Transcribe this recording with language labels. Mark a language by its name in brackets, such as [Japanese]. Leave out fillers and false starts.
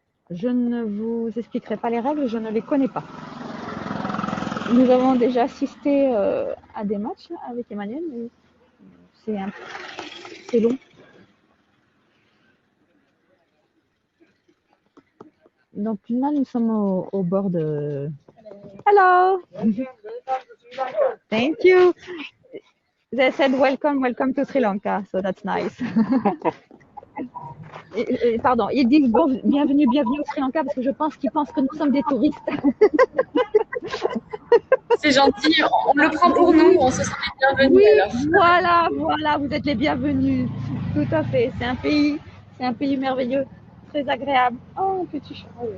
[French] Je ne vous expliquerai pas les règles, je ne les connais pas. Nous avons déjà assisté à des matchs avec Emmanuel, mais c'est long. Donc là, nous sommes au bord de... [English] Hello! Thank you! They said welcome to Sri Lanka, so that's nice. [French] Pardon, ils disent bon, bienvenue au Sri Lanka parce que je pense qu'ils pensent que nous sommes des touristes. C'est gentil, on le prend pour nous, on se sent les bienvenus. Oui, alors. Voilà, vous êtes les bienvenus. Tout à fait, c'est un pays merveilleux, très agréable. Oh, petit chat.